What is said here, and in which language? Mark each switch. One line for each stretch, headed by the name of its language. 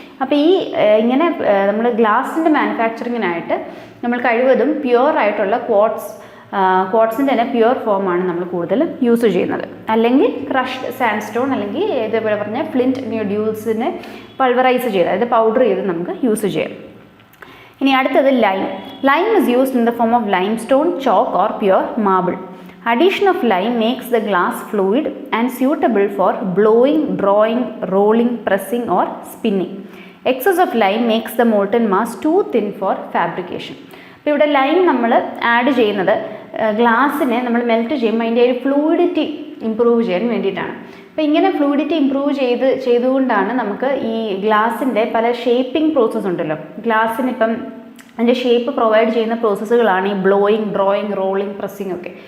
Malayalam: അപ്പോൾ ഈ ഇങ്ങനെ നമ്മൾ ഗ്ലാസിൻ്റെ മാനുഫാക്ചറിങ്ങിനായിട്ട് നമ്മൾ കഴിവതും പ്യുവർ ആയിട്ടുള്ള ക്വാർട്സിൻ്റെ തന്നെ പ്യുവർ ഫോമാണ് നമ്മൾ കൂടുതലും യൂസ് ചെയ്യുന്നത്. അല്ലെങ്കിൽ ക്രഷ്ഡ് സാൻഡ്സ്റ്റോൺ അല്ലെങ്കിൽ ഇതേപോലെ പറഞ്ഞ ഫ്ലിൻറ്റ് ന്യൂഡ്യൂൾസിനെ പൾവറൈസ് ചെയ്ത്, അതായത് പൗഡർ ചെയ്ത് നമുക്ക് യൂസ് ചെയ്യാം. ഇനി അടുത്തത് lime.
English: Lime is used in the form of limestone, chalk or pure marble. Addition of lime makes the glass fluid and suitable for blowing, drawing, rolling, pressing or spinning. Excess of lime makes the molten mass too thin for fabrication.
Malayalam: അപ്പോൾ ഇവിടെ lime നമ്മൾ add ചെയ്യുന്നത് ഗ്ലാസ്സിനെ നമ്മൾ melt ചെയ്യുമ്പോൾ അതിൻ്റെ ഒരു fluidity improve ചെയ്യാൻ വേണ്ടിയിട്ടാണ്. അപ്പോൾ ഇങ്ങനെ ഫ്ലൂയിഡിറ്റി ഇമ്പ്രൂവ് ചെയ്തുകൊണ്ടാണ് നമുക്ക് ഈ ഗ്ലാസിൻ്റെ പല ഷേപ്പിംഗ് പ്രോസസ്സ് ഉണ്ടല്ലോ. ഗ്ലാസ്സിനിപ്പം അതിൻ്റെ ഷേപ്പ് പ്രൊവൈഡ് ചെയ്യുന്ന പ്രോസസ്സുകളാണ് ഈ ബ്ലോയിങ്, ഡ്രോയിങ്, റോളിങ്, പ്രസ്സിങ് ഒക്കെ.